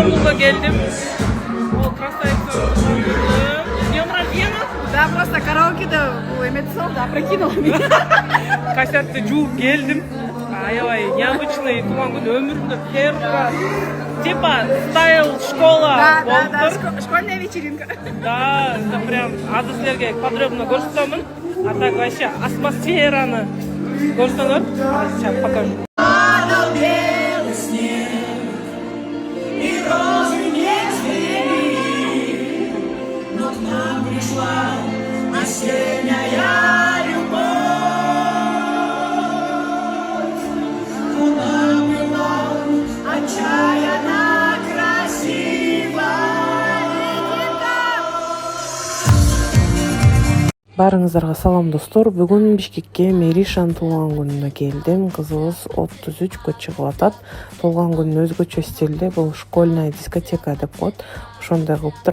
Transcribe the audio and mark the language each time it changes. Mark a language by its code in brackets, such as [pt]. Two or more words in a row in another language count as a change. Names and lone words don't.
[ky] Стамбулга келдим. [ru] Ол красавица. С днем рождения. Да, просто [ky] караокеде эмете да [ru] опрокинула меня. [ky] Концертте жууп келдим. Аябай необычный туган күн өмүрүмдө первый. [ru] Типа стайл школа болуптур. Школьная вечеринка. Да, это прям [ky] азыр силерге [ru] подробно көрсөтөмүн. А так вообще [ky] атмосфераны көрсөңөр. [ru] Сейчас покажу. Осенняя любовь, она была отчаянно красива. [ky] Баарыңыздарга салам достор. Бүгүн Бишкекке Меришанын туулган күнүнө келдим. Кызыбыз 33 чыгып атат. Туулган күнүн өзгөчө стилде, бул [ru] школьная дискотека [ky] деп коет. Ошондой кылыптыр.